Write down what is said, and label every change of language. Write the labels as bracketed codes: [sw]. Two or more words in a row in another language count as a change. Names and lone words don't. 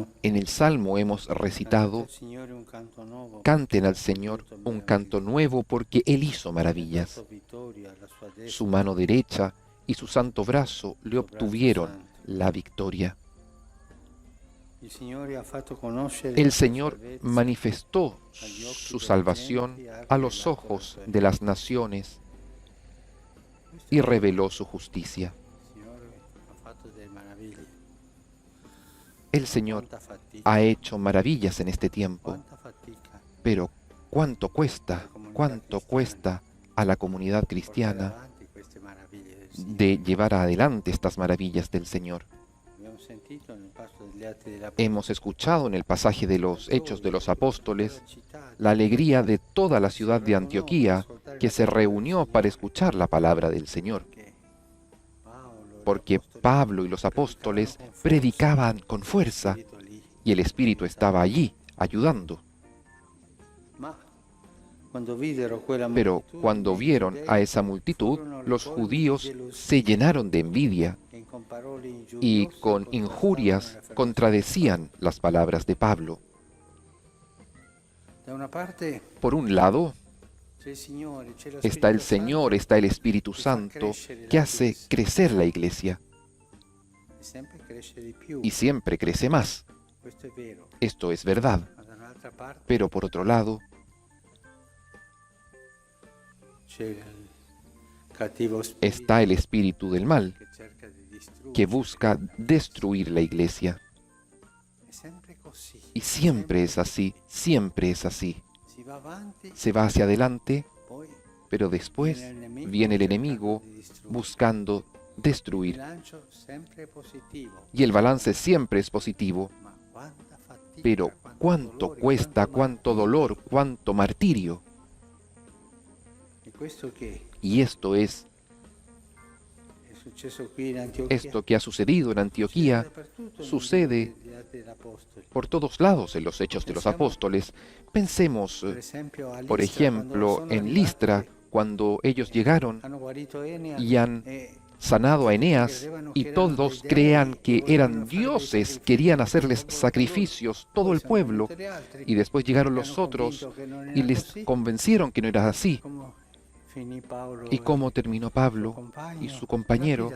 [es] En el Salmo hemos recitado: [it] al Signore un canto nuovo, [es] canten al Señor un canto nuevo porque Él hizo maravillas. [it] vittoria alla sua destra. [es] Su mano derecha y su santo brazo le obtuvieron la victoria. [it] Il Signore ha fatto conoscere [es] El [it] la sua [es] Señor [it] salvezza [es] manifestó su salvación a los ojos de las naciones y reveló su justicia. [it] Il Signore ha fatto delle meraviglie. [es] El Señor [it] Quanta fatica, [es] ha hecho maravillas en este tiempo, [it] quanta fatica [es] pero ¿cuánto cuesta a la comunidad [it] portare cristiana avanti queste meraviglie del Signore. [es] de llevar adelante estas maravillas del Señor? [it] Abbiamo sentito nel passo degli Atti degli [es] Hemos escuchado en el pasaje de los Hechos de los Apóstoles [it] città [es] la alegría de toda la ciudad de Antioquía que se reunió para escuchar la palabra del Señor, [it] che Paolo, [es] porque Pablo y los apóstoles predicaban con fuerza y el Espíritu estaba allí ayudando. [it] Ma quando videro quella [es] Pero [it] moltitudine [es] cuando [it] di [es] vieron [it] giudei, [es] a esa multitud, los judíos se llenaron de envidia [it] che con parole [es] y [it] ingiuriose [es] con [it] contrastavano [es] injurias [it] la [es] contradecían las palabras de Pablo. [it] Da una parte [es] Por un lado [it] c'è il Signore, c'è lo [es] está el [it] Spirito [es] Señor, [it] Santo, [es] está el Espíritu Santo, que hace crecer la iglesia [it] e sempre cresce di più. [es] y siempre crece más. [it] Questo è vero. [es] Esto es verdad. [it] Ma da un'altra parte [es] Pero por otro lado [it] c'è il cattivo spirito [es] está el espíritu del mal, [it] che cerca di distruggere. [es] que busca destruir la iglesia. [it] È sempre così. [es] Y siempre es así, siempre es así. [it] Si va avanti, [es] Se va hacia adelante, [it] poi [es] pero después viene el enemigo buscando [it] il [es] destruir. [it] bilancio sempre positivo. [es] Y el balance siempre es positivo. [it] Ma quanta fatica, [es] Pero [it] quanto [es] cuánto [it] dolore, [es] cuesta, [it] quanto [es] cuánto dolor, cuánto martirio. [it] E questo che [es] Y esto es [it] è successo qui in Antiochia. [es] esto que ha sucedido en Antioquía, [it] Dappertutto [es] sucede [it] negli Atti degli Apostoli. [es] por todos lados en los Hechos de los Apóstoles. [it] Pensemos, Per esempio, a [es] por [it] Listra, quando [es] ejemplo, [it] sono [es] en [it] arrivati, [es] Listra, cuando ellos llegaron [it] hanno guarito Enea, [es] y han [it] e [es] sanado a Eneas, y todos crean que eran dioses, querían hacerles sacrificios, todo el pueblo, y después llegaron los otros y les convencieron que no era así. ¿Y cómo terminó Pablo y su compañero?